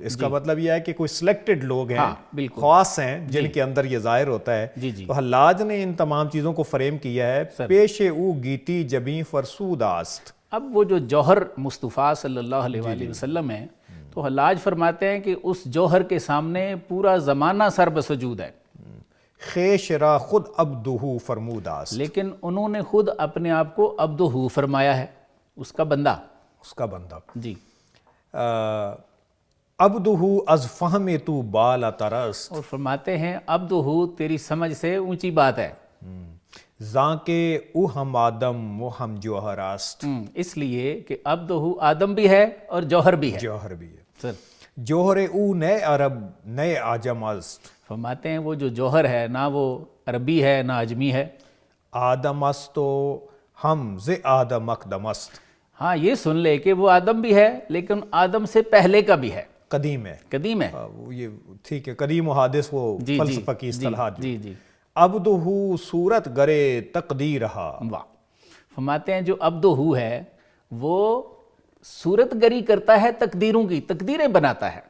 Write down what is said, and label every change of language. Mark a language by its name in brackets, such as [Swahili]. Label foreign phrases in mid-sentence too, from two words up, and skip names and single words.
[Urdu] اس کا مطلب یہ ہے کہ کوئی سلیکٹڈ لوگ ہیں، خاص ہیں، جن کے اندر یہ ظاہر ہوتا ہے. تو حلاج نے ان تمام چیزوں کو فریم کیا ہے. [Persian] پیش او گیتی جبیں فرسود آست. [Urdu] اب وہ جو جوہر مصطفیٰ [Arabic] صلی اللہ علیہ وآلہ وسلم [Urdu] ہے، تو حلاج فرماتے ہیں کہ اس جوہر کے سامنے پورا زمانہ سر بسجود ہے. [Persian] خیش را خود عبدہ فرمود است. [Urdu] لیکن انہوں نے خود اپنے آپ کو عبدہ فرمایا ہے، اس کا بندہ. اس کا بندہ. جی. [Persian] عبدہ از فہم تو بالا ترست. [Urdu] اور فرماتے ہیں عبدہ تیری سمجھ سے اونچی بات ہے. [Persian] زاں کے او ہم آدم و ہم جوہر است. [Urdu] اس لیے کہ عبدہ آدم بھی ہے اور جوہر بھی ہے. جوہر بھی ہے. سر [Persian] جوہر او نئے عرب نئے عجم است. [Urdu] فرماتے ہیں وہ جو جوہر ہے نہ وہ عربی ہے نہ عجمی ہے. [Persian] آدم است تو ہم ز آدم اقدم است. [Urdu] ہاں یہ سن لے کہ وہ آدم بھی ہے لیکن آدم سے پہلے کا بھی ہے، قدیم ہے. قدیم ہے. یہ ٹھیک ہے، قدیم و حادث وہ فلسفہ کی اصطلاحات. جی جی. [Persian] عبدہ صورت گرے تقدیرہا. [Urdu] واہ. فرماتے ہیں جو عبدہ ہے وہ صورت گری کرتا ہے تقدیروں کی، تقدیریں بناتا ہے.